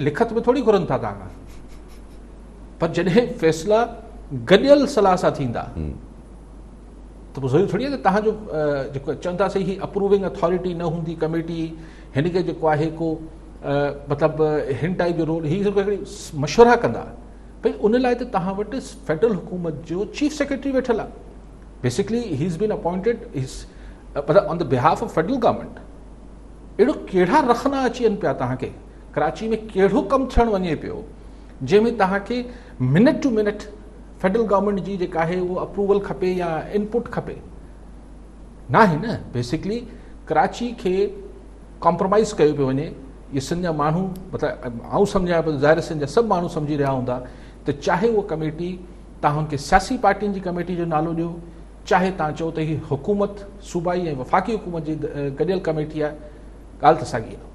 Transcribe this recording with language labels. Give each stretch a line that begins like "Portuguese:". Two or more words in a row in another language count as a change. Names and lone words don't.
Sindhi: लिखत में थोरी घुरनि था तव्हां खां, पर जॾहिं फ़ैसिला गॾियल सलाह सां थींदा त पोइ ज़रूरी थोरी आहे त तव्हांजो जेको चवंदासीं ही
English: approving authority
Sindhi: न हूंदी कमेटी, हिन खे जेको आहे को मतिलबु हिन टाइप जो रोल हीअ हिकिड़ी मशवरा कंदा भई उन लाइ त तव्हां वटि फेडरल हुकूमत जो
English: chief secretary
Sindhi: वेठल आहे।
English: basically he is been appointed मतिलबु on the behalf of federal government.
Sindhi: अहिड़ो कहिड़ा रखना अची वञनि पिया तव्हांखे, कराची में कहिड़ो कमु थियणु वञे पियो जंहिंमें तव्हांखे
English: minute to minute federal government
Sindhi: जी जेका आहे उहो अप्रूवल खपे या इनपुट खपे, न आहे न। बेसिकली कराची खे कॉम्प्रोमाइज़ कयो पियो वञे। ये सिंध जा माण्हू मतिलबु आऊं सम्झां पियो, ज़ाहिर सिंध जा सभु माण्हू सम्झी रहिया हूंदा त चाहे उहा कमेटी तव्हां हुनखे सियासी पार्टियुनि जी कमेटी जो नालो ॾियो, चाहे तव्हां चओ त हीअ हुकूमत सूबाई ऐं वफ़ाक़ी हुकूमत जी गॾियल कमेटी आहे, ॻाल्हि त साॻी आहे।